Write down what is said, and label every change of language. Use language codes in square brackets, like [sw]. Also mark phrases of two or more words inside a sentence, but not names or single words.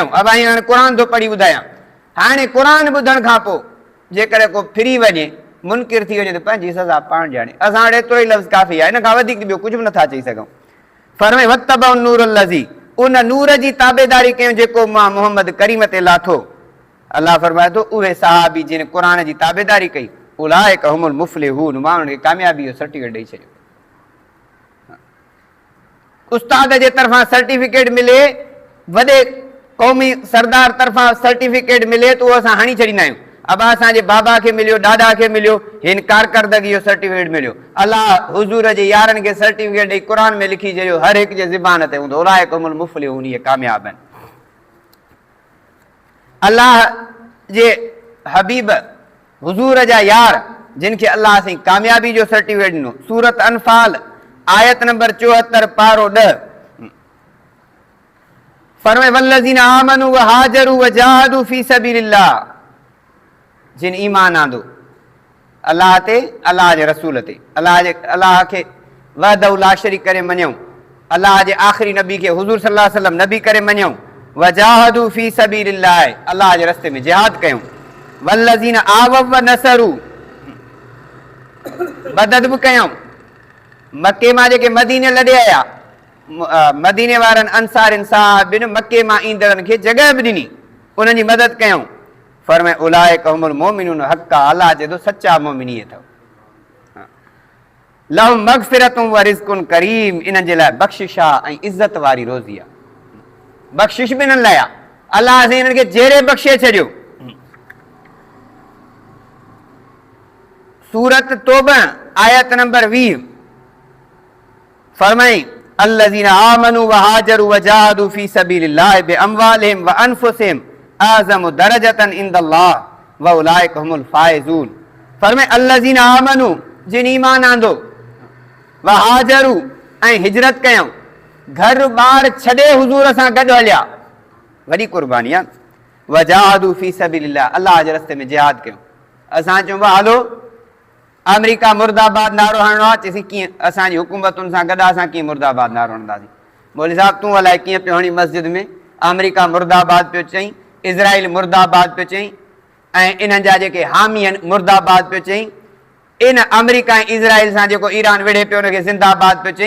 [sd] अब हाणे क़ुरान थो पढ़ी ॿुधायां, हाणे क़ुरान ॿुधण खां पोइ जेकॾहिं को फिरी वञे, मुनकिर थी वञे त पंहिंजी सज़ा पाण ॼाणे। असां वटि एतिरो ई लफ़्ज़ काफ़ी आहे, इन खां वधीक ॿियो कुझु बि नथा चई सघूं। फरमाए [ar] واتبعوا النور الذي, [sd] उन नूर जी ताबेदारी कयूं जेको मां मोहम्मद करीम ते लाथो। अलाह फरमाए थो उहे सहाबी जिन क़ुरान जी ताबेदारी कई, [ar] أولئك هم المفلحون, [sd] मां उन्हनि खे कामयाबी जो सर्टिफिकेट ॾेई छॾियो। उस्ताद जे तरफ़ां सर्टिफिकेट मिले, वॾे क़ौमी सरदार तरफ़ां सर्टिफिकेट मिले त उहो असां हणी छॾींदा आहियूं। अब असांजे बाबा खे मिलियो, ॾाॾा खे मिलियो, हिन कारकर्दगी जो सर्टिफिकेट मिलियो। अलाह हुज़ूर जे यारनि खे सर्टिफिकेट ॾेई क़ुरान में लिखी छॾियो, हर हिकु जे ज़बान ते हूंदो, [ar] أولئك هم المفلحون, [sd] इहे कामयाब आहिनि। अलाह जे हबीब हुज़ूर जा यार जिन खे अलाह साईं कामयाबी जो सर्टिफिकेट ॾिनो, सूरत अनफाल आयत नंबर 74 पारो 10, फरमाए [ar] والذين آمنوا وهاجروا وجاهدوا في سبيل الله, [sd] जिन ईमान आंदो अलाह ते, अलाह जे रसूल ते, अलाह खे [ar] وحده لا شريك [sd] करे मञूं, अलाह जे आख़िरी नबी खे हुज़ूर [ar] صلى الله عليه وسلم [sd] नबी करे मञूं, [ar] وجاهدوا في سبيل الله, [sd] अलाह जे रस्ते में जिहाद कयूं, [ar] والذين آووا ونصروا, [sd] मदद बि कयूं, मके मां जेके मदीने लॾे आया, मदीने वारनि अंसारिन साहिबिन मके मां ईंदड़नि खे जॻह बि ॾिनी, उन्हनि जी मदद कयूं। [ar] फरमाए أولئك هم المؤمنون حقا, [sd] अलाह चए थो सचा मोमिन इहे अथव। [ar] لهم مغفرة ورزق كريم, [sd] इन्हनि जे लाइ बख़्शिश आहे ऐं इज़त वारी रोज़ी आहे। बख़्शिश बि इन्हनि लाइ आहे, अलाह साईं इन्हनि खे जेरे बख़्शे छॾियो। [ar] सूरत तौबा आयत नंबर 20, फरमाई الذين آمنوا وهاجروا وجاهدوا في سبيل الله بأموالهم وأنفسهم أعظم درجة عند الله وأولئك هم الفائزون. फरमाए الذين آمنوا, [sd] जिन ईमान आंदो, [ar] وهاجروا, [sd] ऐं हिजरत कयूं, घर ॿार छॾे हुज़ूर सां गॾु हलिया, वॾी कुर्बानी आहे। [ar] وجاهدوا في سبيل الله, [sd] अलाह जे रस्ते में जिहाद कयूं। असां चऊं हलो अमेरिका मुर्दाबाद नारो हणणो आहे, चईसीं कीअं, असांजी हुकूमतुनि सां गॾु असां कीअं मुर्दाबाद नारो हणंदासीं। मौलवी साहब तूं अलाए कीअं पियो हणी मस्जिद में, अमेरिका मुर्दाबाद पियो चई, इज़राइल मुर्दाबाद पियो चई, ऐं इन्हनि जा जेके हामी आहिनि मुर्दाबाद पियो चई, इन अमेरिका ऐं इज़राइल सां जेको ईरान विढ़े पियो उनखे ज़िंदाबाद पियो चई।